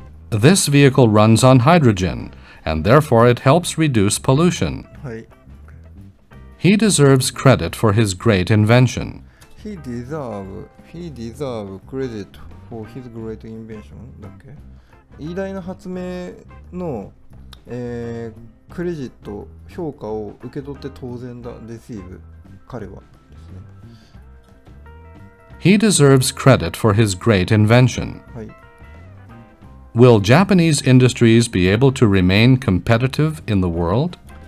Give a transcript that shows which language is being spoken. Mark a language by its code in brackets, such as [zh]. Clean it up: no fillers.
[en] This vehicle runs on hydrogen, and therefore it helps reduce pollution. [ja] はい。 [en] He deserves credit for his great invention. He deserve credit for his great invention [ja] だっけ？偉大な発明の、クレジット、評価を受け取って当然だ、receive 彼はですね。 [en] He deserves credit for his great invention. [ja] はい。 [en] Will Japanese industries be able to remain competitive in the world?